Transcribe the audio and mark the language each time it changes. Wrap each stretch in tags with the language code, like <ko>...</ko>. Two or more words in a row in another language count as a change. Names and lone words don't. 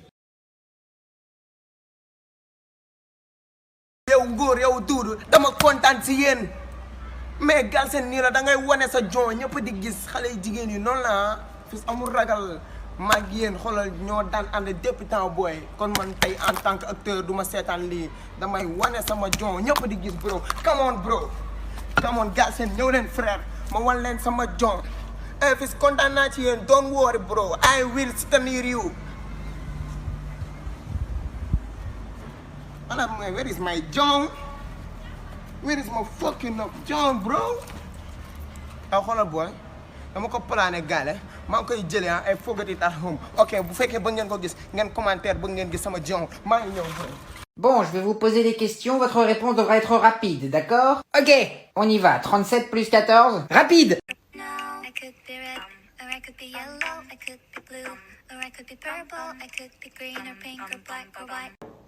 <wo>yow góor yow duudu dama kontaan si yéen mais Galsen nii la da ngay wane sa jon ñëpp di gis xale yu jigéen yi noonu la fis amul ragal maag yéen xoolal ñoo daan ànd</wo> <fr>depuis temps</fr> <wo>booy kon man tey</wo> <fr>en tant que acteur</fr> <wo>du ma seetaan lii damay wane sama jon ñëpp di gis</wo> <en>bro come on bro come on</en> <wo>Galsen ñëw leen frère ma wan leen sama jon fis kontaan naa ci yéen</wo> <en>don't worry bro I will soutenir you. Where is my John? Where is my fucking John, bro? Hold on, boy.</en> <wo>dama ko plané gaale maa ngi koy jëlee ay</wo> <en>forget it at home ok</en> <wo>bu fekkee ba ngeen ko gis ngeen commentaire ba ngeen gis sama John maa ngi ñëw.</wo> <fr>Bon, je vais vous poser des questions. Votre réponse devra être rapide, d'accord? Ok, on y va. 37 plus 14. Rapide!</fr> <en>I could be red, or I could be yellow, I could be blue, or I could be purple, I could be green or pink or black or white.</en>